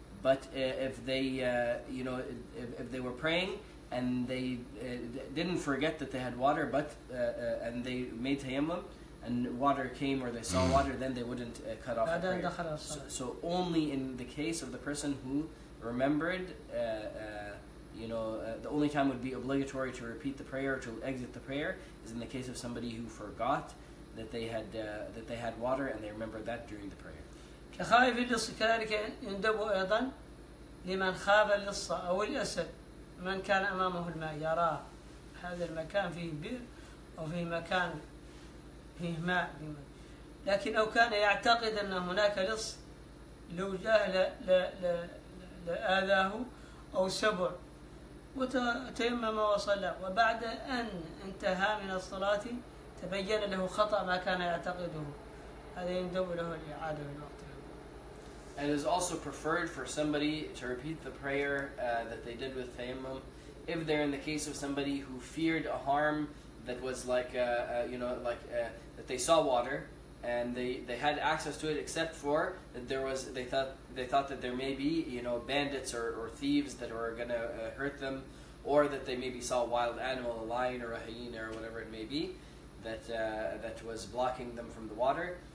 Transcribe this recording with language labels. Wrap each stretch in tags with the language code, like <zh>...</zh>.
<en>But if they if they were praying and they didn't forget that they had water, but and they made tayammum and water came or they saw water, then they wouldn't cut off the prayer. So only in the case of the person who remembered, the only time would be obligatory to repeat the prayer or to exit the prayer is in the case of somebody who forgot that they had water and they remembered that during the prayer.</en> <ar>كخائف اللص كذلك يندب أيضا لمن خاف اللص أو الأسد، من كان أمامه الماء يرى هذا المكان فيه بئر أو فيه مكان فيه ماء، لكن لو كان يعتقد أن هناك لص لو جاء لآذاه أو سبع وتيمم وصلى وبعد أن انتهى من الصلاة تبين له خطأ ما كان يعتقده، هذا يندب له الإعادة في الوقت.</ar> <en>And it is also preferred for somebody to repeat the prayer that they did with tayammum if they're in the case of somebody who feared a harm that was like, that they saw water and they had access to it, except for that they thought that there may be bandits or thieves that were gonna hurt them, or that they maybe saw a wild animal, a lion or a hyena or whatever it may be, that was blocking them from the water.</en>